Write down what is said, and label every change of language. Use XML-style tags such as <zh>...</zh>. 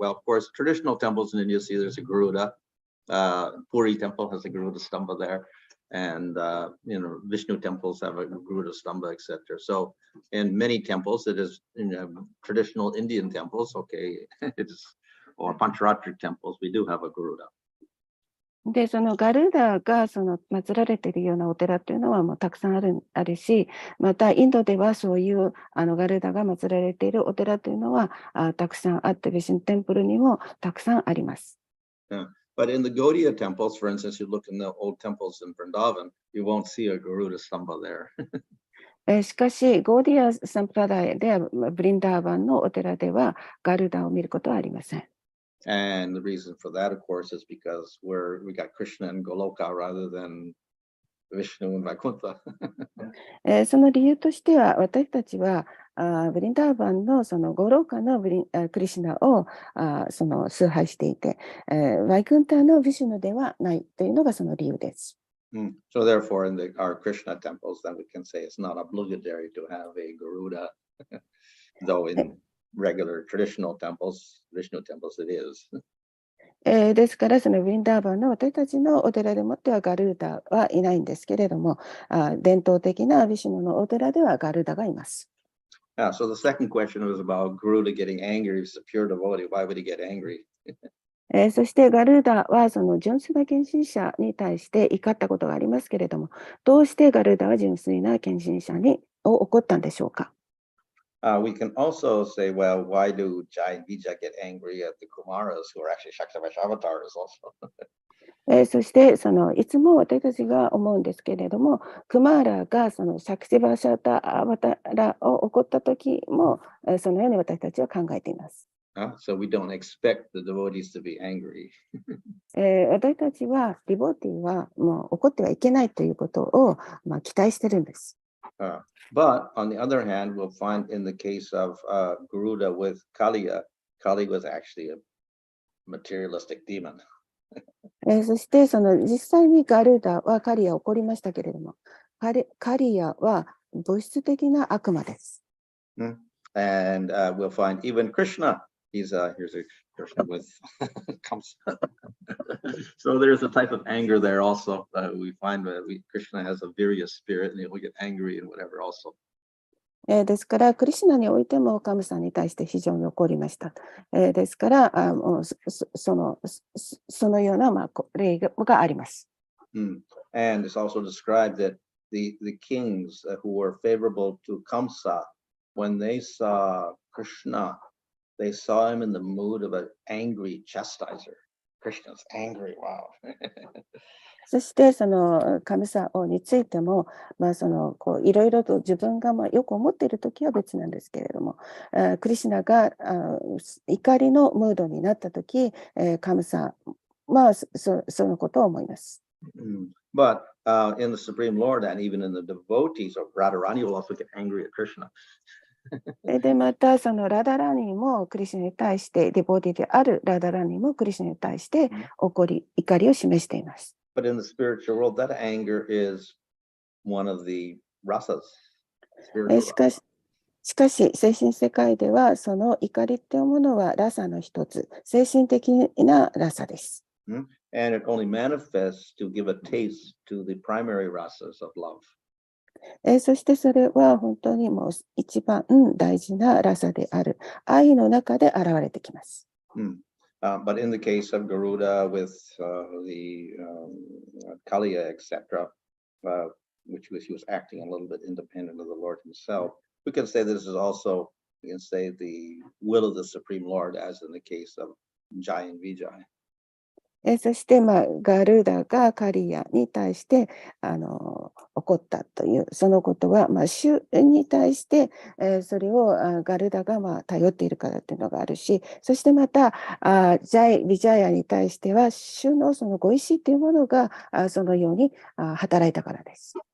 <en>Well, of course, traditional temples in India see there's a Garuda. Puri temple has a Garuda Stamba there. And, Vishnu temples have a Garuda Stamba, etc. So in many temples, it is traditional Indian temples, okay, or Pancharatric temples, we do have a Garuda.</en> <ja>で、そのガルダが祀られているようなお寺っていうのはもうたくさんあるし、またインドではそういうガルダが祀られているお寺というのはたくさんあって、ビシュヌテンプルにもたくさんあります。</ja> <en>But in the Gaudiya temples, for instance, you look in the old temples in Vrindavan, you won't see a Garuda Stamba there.</en> <ja>しかし、ゴーディア・サンプラダイでブリンダーバンのお寺ではガルダを見ることはありません。</ja> <en>And the reason for that, of course, is because we got Krishna and Goloka rather than Vishnu and Vaikuntha.</en> <ja>その理由としては、私たちはブリンダーバンのそのゴローカのクリシュナを崇拝していて、ワイクンタのヴィシュヌではないというのがその理由です。</ja> <en>So therefore, in our Krishna temples, then we can say it's not obligatory to have a Garuda, though in regular traditional temples, Vishnu temples, it is.</en> <ja>ですから、そのウィンダーバンの私たちのお寺でもってはガルーダはいないんですけれども、伝統的なヴィシュヌのお寺ではガルーダがいます。</ja> <en>So the second question was about Garuda getting angry. He's a pure devotee. Why would he get angry?</en> <ja>そしてガルーダはその純粋な献身者に対して怒ったことがありますけれども、どうしてガルーダは純粋な献身者を怒ったんでしょうか。</ja> <en>We can also say, well, why do Jai and Vijay get angry at the Kumaras who are actually Shaktavash avatars also?</en> <ja>そしていつも私たちが思うんですけれども、クマーラがそのシャクシバシャタアバタラを怒った時もそのように私たちは考えています。</ja> <en>So we don't expect the devotees to be angry.</en> <ja>私たちはディボーティーはもう怒ってはいけないということを期待してるんです。</ja> <en>But on the other hand, we'll find in the case of Garuda with Kaliya, Kali was actually a materialistic demon.</en> <ja>そして実際にガルーダはカリアを怒りましたけれども、カリアは物質的な悪魔です。</ja> <en>And we'll find even Krishna. Here's a Krishna with comes. So there's a type of anger there also. We find that Krishna has a various spirit and he will get angry and whatever also.</en> <ja>ですから、クリシュナにおいてもカムさんに対して非常に怒りました。ですから、そのような例があります。</ja> <en>And it's also described that the kings who were favorable to Kamsa, when they saw Krishna, they saw him in the mood of an angry chastiser. Krishna's angry, wow.</en> <ja>そしてカムサ王についても、いろいろと自分がよく思っているときは別なんですけれども、クリシュナが怒りのムードになったとき、カムサはそのことを思います。</ja> <en>But in the Supreme Lord and even in the devotees of Radharani will also get angry at Krishna.</en> <ja>でまたラダラニもクリシュナに対して、デボディであるラダラニもクリシュナに対して怒りを示しています。</ja> <en>But in the spiritual world, that anger is one of the rasas.</en> <ja>しかし、精神世界では、その怒りっていうものはラサの一つ、精神的なラサです。</ja> <en>And it only manifests to give a taste to the primary rasas of love.</en> <ja>そしてそれは本当にもう一番大事なラサである愛の中で現れてきます。</ja> <en>But in the case of Garuda with the Kaliya, etc., which he was acting a little bit independent of the Lord himself, we can say this is also, we can say, the will of the Supreme Lord, as in the case of Jai and Vijay.</en> <ja>そして、ガルダがカリアに対して怒ったという、そのことは、主に対して、それをガルダが頼っているからというのがあるし、そしてまた、ビジャヤに対しては、主のそのご意志というものがそのように働いたからです。</ja>